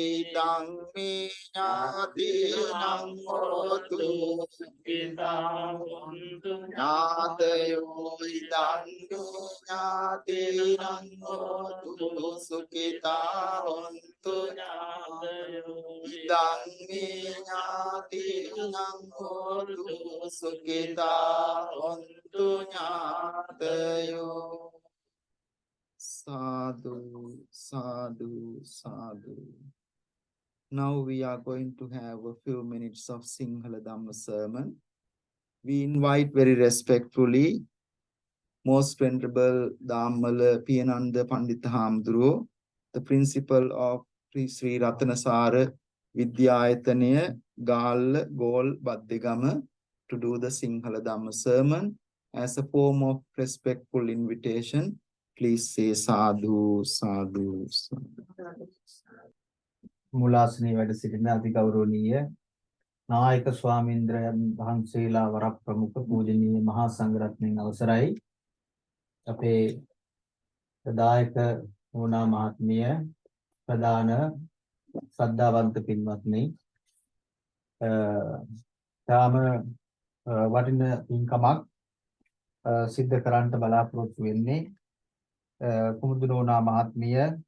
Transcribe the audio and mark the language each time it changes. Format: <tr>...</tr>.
<pi>ධම්මේ ඥාතිනං හෝතු සුඛිතා හොන්තු ඥාතයෝ ඉදං ඥාතිනං හෝතු සුඛිතා හොන්තු ඥාතයෝ ඉදං ඥාතිනං හෝතු සුඛිතා හොන්තු ඥාතයෝ Sadhu, sadhu, sadhu.</pi> <en>Now we are going to have a few minutes of Sinhala Dhamma sermon. We invite very respectfully Most Venerable Dhammala Piyananda Pandita Hamduro, the principal of Sri Ratanasara Vidyayathanaya Gala Gol Baddegama, to do the Sinhala Dhamma sermon as a form of respectful invitation. Please say sadhu, sadhu, sadhu.</en> <si>මුලාසනයේ වැඩ සිටින අතිගෞරවනීය නායක ස්වාමීන්ද්‍රයන් වහන්සේලා වරක් ප්‍රමුඛ පූජනීය මහා සංඝරත්නයන් අවසරයි අපේ දායක වුණා මහත්මිය ප්‍රධාන ශ්‍රද්ධාවන්ත පින්වත්නි තාම වටින පින්කමක් සිද්ධ කරන්නට බලාපොරොත්තු වෙන්නේ කුමුදුනෝනා මහත්මිය</si>